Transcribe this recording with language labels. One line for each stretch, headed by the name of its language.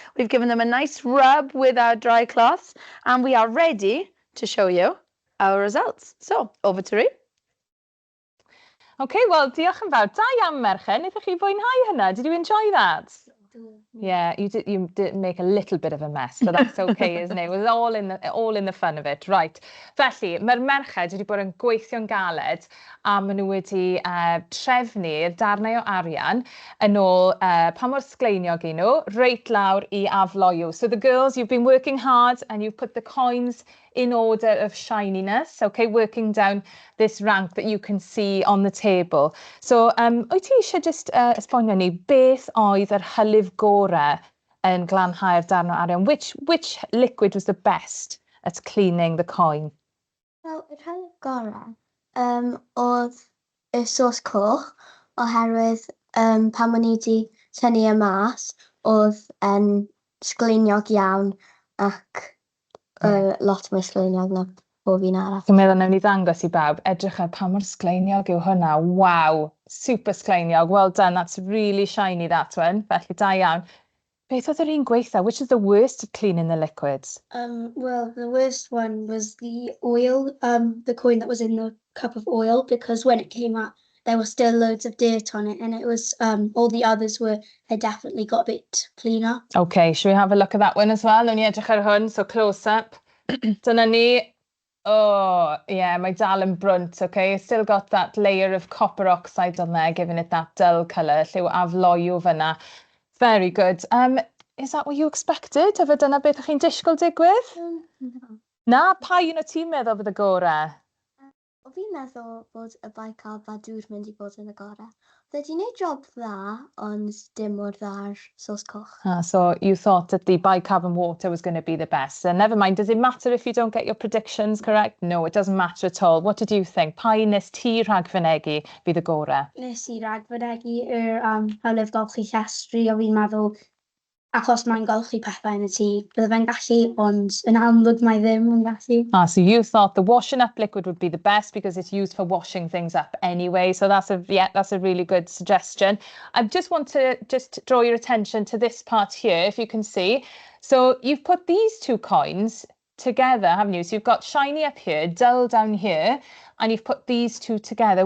English: We've given them a nice rub with our dry cloths, and we are ready to show you our results.
Welsh: So, over to Rhi. Okay, well, diolch yn fawr. Da iawn, merchen. Wnaethoch chi fwynhau hynna?
English: Did you enjoy that? Yeah, you did make a little bit of a mess, but that's okay, isn't it? It was all in the fun of it. Right.
Welsh: Felly, mae'r merched wedi bod yn gweithio'n galed a maen nhw wedi trefnu'r darnau o arian yn ôl pa mor sgleiniog i nhw, reit lawr i afloiw.
English: So the girls, you've been working hard and you've put the coins in order of shininess, okay, working down this rank that you can see on the table.
Welsh: So, wyt ti eisiau just esbonio ni beth oedd yr hylif gorau yn glanhau'r darn o arian?
English: Which liquid was the best at cleaning the coin?
Welsh: Wel, yr hylif gorau oedd y sos coch, oherwydd pan o'n i wedi tynnu y mas, oedd yn sgleiniog iawn ac lot mwy sgleiniog na bob un arall. Dwi'n meddwl newn ni ddangos i bawb, edrych ar pa mor sgleiniog yw hwnna. Wow, super sgleiniog.
English: Well done, that's really shiny, that one.
Welsh: Felly, da iawn. Beth oedd yr un gweitha?
English: Which is the worst at cleaning the liquids? Well, the worst one was the oil, the coin that was in the cup of oil, because when it came out, there was still loads of dirt on it, and it was all the others had definitely got a bit cleaner. Okay, should we have a look at that one as well?
Welsh: Newn ni edrych ar hwn,
English: so close up.
Welsh: Dyna ni.
English: Oh, yeah,
Welsh: mae dal yn brunt,
English: okay? It's still got that layer of copper oxide on there, giving it that dull colour.
Welsh: Lliw afloiw fyna.
English: Very good. Is that what you expected?
Welsh: Efo dyna beth ych chi'n disgwyl digwydd?
English: No.
Welsh: Na, pa un o ti'n meddwl bydd y gorau? O fi'n meddwl bod y baicab a dŵr mynd I bod yn y gorau. Wedi gwneud job dda, ond dim mor dda'r sos coch.
English: So you thought that the bicarbon water was going to be the best. And never mind, does it matter if you don't get your predictions correct? No, it doesn't matter at all. What did you think?
Welsh: Pa un nes ti rhagfynegu bydd y gorau? Nes I rhagfynegu hylif golchi llestri, o fi'n meddwl achos mae'n golchi pethau yn y tŷ, bydde fe'n gallu, ond yn amlwg mae ddim yn gallu.
English: So you thought the washing up liquid would be the best because it's used for washing things up anyway. So that's a really good suggestion. I just want to draw your attention to this part here, if you can see. So you've put these two coins together, haven't you? So you've got shiny up here, dull down here, and you've put these two together.